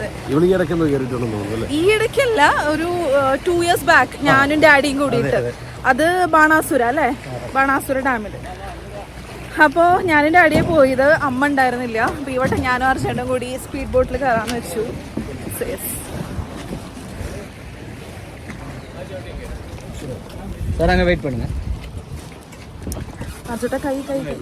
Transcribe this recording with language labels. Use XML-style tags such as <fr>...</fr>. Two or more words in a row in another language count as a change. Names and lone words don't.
<ml>ഇവിടെ ഈ ഇടയ്ക്കെന്തോ കയറിയിട്ടുണ്ടെന്ന് തോന്നുന്നു അല്ലേ? ഈ ഇടയ്ക്കല്ല, ഒരു 2</ml> <en>years back</en> <ml>ഞാനും ഡാഡിയും കൂടിയിട്ട്. അത് ബാണാസുര അല്ലേ, ബാണാസുര ഡാമിൽ. അപ്പോൾ ഞാനും ഡാഡിയെ പോയത്, അമ്മ ഉണ്ടായിരുന്നില്ല. അപ്പോൾ ഈ വട്ടം ഞാനും അർജുനും കൂടി സ്പീഡ് ബോട്ടിൽ കയറാമെന്ന് വെച്ചു.</ml> <ta>சார் அங்கே வெயிட் பண்ணுங்க.</ta> <ml>അർജുട്ട കൈ കൈ</ml>